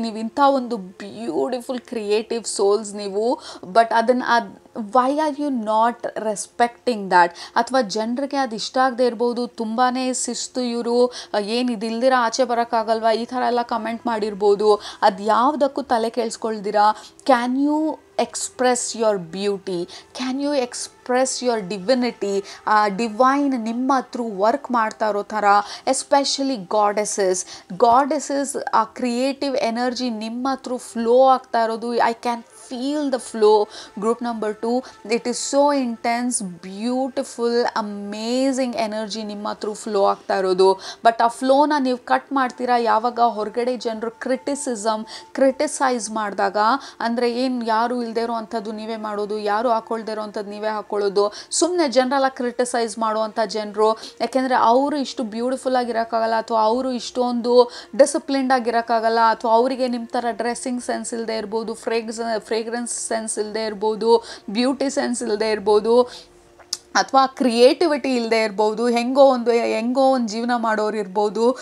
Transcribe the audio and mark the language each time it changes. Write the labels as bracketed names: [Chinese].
[Kannada] ನೀವು ಇಂಥ ಒಂದು ಬ್ಯೂಟಿಫುಲ್ ಕ್ರಿಯೇಟಿವ್ ಸೋಲ್ಸ್ ನೀವು. [English] But why are you not respecting that? [Kannada] ಅಥವಾ ಜನರಿಗೆ ಅದು ಇಷ್ಟ ಆಗದೆ ಇರ್ಬೋದು, ತುಂಬಾ ಶಿಸ್ತು ಇವರು, ಏನು ಇದಿಲ್ದಿರ ಆಚೆ ಬರೋಕ್ಕಾಗಲ್ವಾ, ಈ ಥರ ಎಲ್ಲ ಕಮೆಂಟ್ ಮಾಡಿರ್ಬೋದು. ಅದು ಯಾವುದಕ್ಕೂ ತಲೆ ಕೇಳಿಸ್ಕೊಳ್ದಿರಾ, [English] Can you express your beauty, can you express your divinity? [Kannada] Divine ನಿಮ್ಮ ಥ್ರೂ ವರ್ಕ್ ಮಾಡ್ತಾ ಇರೋ ಥರ, ಎಸ್ಪೆಷಲಿ ಗಾಡೆಸಸ್ ಆ ಕ್ರಿಯೇಟಿವ್ ಎನರ್ಜಿ ನಿಮ್ಮ ಥ್ರೂ ಫ್ಲೋ ಆಗ್ತಾ ಇರೋದು. [English] I can feel the flow. Group number 2, it is so intense, beautiful, amazing energy [Kannada] ನಿಮ್ಮ through flow ಆಗ್ತಾ ಇರೋದು. ಬಟ್ ಆ ಫ್ಲೋನ ನೀವು ಕಟ್ ಮಾಡ್ತೀರಾ ಯಾವಾಗ ಹೊರಗಡೆ ಜನರು ಕ್ರಿಟಿಸೈಸ್ ಮಾಡಿದಾಗ. ಅಂದರೆ ಏನು, ಯಾರು ಇಲ್ಲದೆ ಇರೋ ಅಂಥದ್ದು ನೀವೇ ಮಾಡೋದು, ಯಾರು ಹಾಕೊಳ್ದೇ ಇರೋ ಅಂಥದ್ದು ನೀವೇ ಹಾಕೊಳ್ಳೋದು, ಸುಮ್ಮನೆ ಜನರಲ್ಲ ಕ್ರಿಟಿಸೈಸ್ ಮಾಡುವಂಥ ಜನರು. ಯಾಕೆಂದರೆ ಅವರು ಇಷ್ಟು ಬ್ಯೂಟಿಫುಲ್ ಆಗಿರೋಕ್ಕಾಗಲ್ಲ, ಅಥವಾ ಅವರು ಇಷ್ಟೊಂದು ಡಿಸಿಪ್ಲಿನ್ಡ್ ಆಗಿರೋಕ್ಕಾಗಲ್ಲ, ಅಥವಾ ಅವರಿಗೆ ನಿಮ್ಮ ಥರ ಡ್ರೆಸ್ಸಿಂಗ್ ಸೆನ್ಸ್ ಇಲ್ಲದೆ ಇರ್ಬೋದು, ಫ್ರೇಗ್ರೆನ್ಸ್ ಸೆನ್ಸ್ ಇಲ್ಲದೆ ಇರ್ಬೋದು, ಬ್ಯೂಟಿ ಸೆನ್ಸ್ ಇಲ್ಲದೆ ಇರ್ಬೋದು, ಅಥವಾ ಕ್ರಿಯೇಟಿವಿಟಿ ಇಲ್ಲದೆ ಇರ್ಬೋದು, ಹೆಂಗೋ ಒಂದು ಜೀವನ ಮಾಡೋರು ಇರ್ಬೋದು.